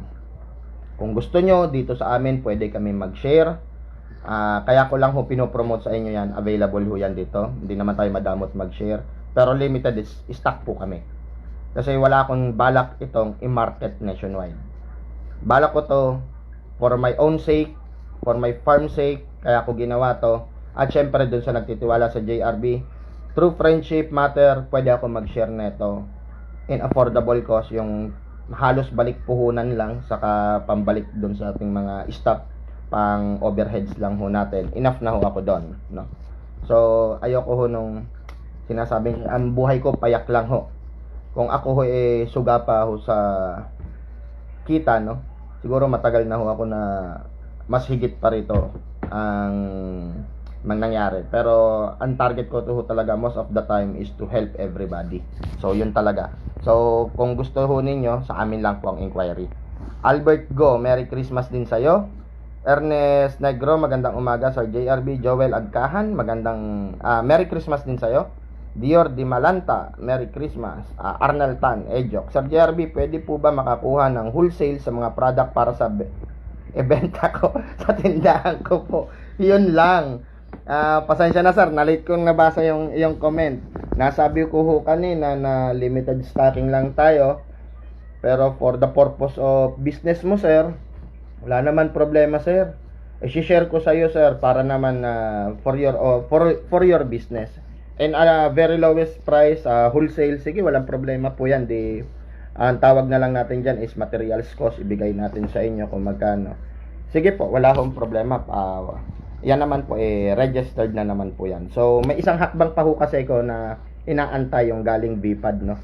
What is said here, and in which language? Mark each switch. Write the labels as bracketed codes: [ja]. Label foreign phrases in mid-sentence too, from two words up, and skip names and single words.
[tl] Kung gusto nyo, dito sa amin, pwede kami mag-share. Kaya ko lang ho pinopromote sa inyo yan. Available ho yan dito. Hindi naman tayo madamot mag-share. Pero limited stock po kami. Kasi wala akong balak itong i- [en] market nationwide. [tl] Balak ko to [en] for my own sake, for my farm sake. [tl] Kaya ko ginawa to. At syempre dun sa nagtitiwala sa JRB, [en] through friendship matter, [tl] pwede ako mag-share neto [en] in affordable cost, [tl] yung halos balik puhunan lang, saka pambalik doon sa ating mga staff, pang overheads lang ho natin. Enough na ho ako doon, no. So ayoko ho nung sinasabing ang buhay ko payak lang ho. Kung ako ho suga pa ho sa kita, no, siguro matagal na ho ako na mas higit pa rito ang nangyari. Pero ang target ko to ho talaga [en] most of the time is to help everybody. [tl] So yun talaga. So kung gusto ho ninyo, sa amin lang po ang inquiry. Albert Go, [en] Merry Christmas [tl] din sa'yo. Ernest Negro, magandang umaga. Sir JRB, Joel Agkahan, magandang [en] Merry Christmas [tl] din sa'yo. [en] Dior Di Malanta, Merry Christmas. [tl] Arnel Tan, Ejok. Sir JRB, pwede po ba makakuha ng wholesale sa mga product para sa ibenta ko sa tindahan ko po? Yun lang. Pasensya na sir, na-late kong nabasa yung comment. Nasabi ko ho kanina na limited stocking lang tayo. Pero [en] for the purpose of business [tl] mo sir, wala naman problema sir. I-share ko sa iyo sir para naman [en] for your business. And very lowest price, [tl] wholesale, sige, walang problema po yan. Ang tawag na lang natin dyan is [en] materials cost. [tl] Ibigay natin sa inyo kung magkano. Sige po, wala akong problema. Yan naman po, registered na naman po yan. So, may isang hakbang pa ho kasi ko na inaantay yung galing BFAD, no?